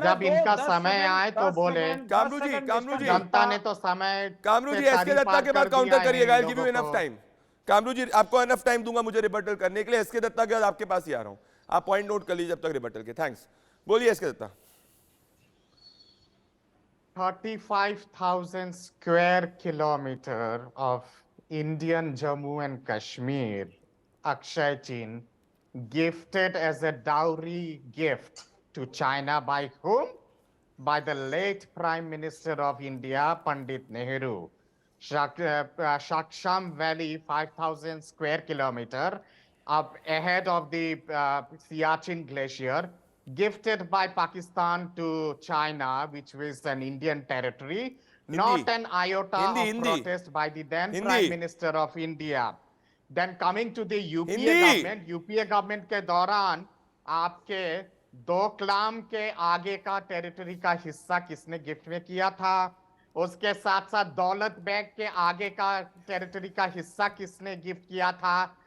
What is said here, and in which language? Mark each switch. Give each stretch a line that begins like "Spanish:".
Hindi: जब इनका समय आए तो बोले। कामरू जी जनता ने तो समय, कामरू जी एस के दत्ता के बाद काउंटर करिएगा।
English: I will give you enough time.
Hindi: Kamru जी आपको इनफ टाइम दूंगा मुझे रिबटल करने के लिए। एस के दत्ता के बाद आपके पास ही आ रहा हूं, आप पॉइंट नोट कर लीजिए जब तक रिबटल के। थैंक्स। बोलिए एस के Dutta.
English: 35,000 square kilometer of Indian Jammu and Kashmir, Akshay Chin gifted as a dowry gift to China by whom? By the late Prime Minister of India, Pandit Nehru. Shaksham Valley, 5,000 square kilometer up ahead of the Siachen Glacier, gifted by Pakistan to China, which was an Indian territory. Not an iota of protest by the then Prime Minister of India. Then coming to the UPA government
Hindi: के दौरान आपके डोकलाम के आगे का territory का हिस्सा किसने gift में किया था? उसके साथ साथ दौलत बेग के आगे का टेरिटरी का हिस्सा किसने गिफ्ट किया था?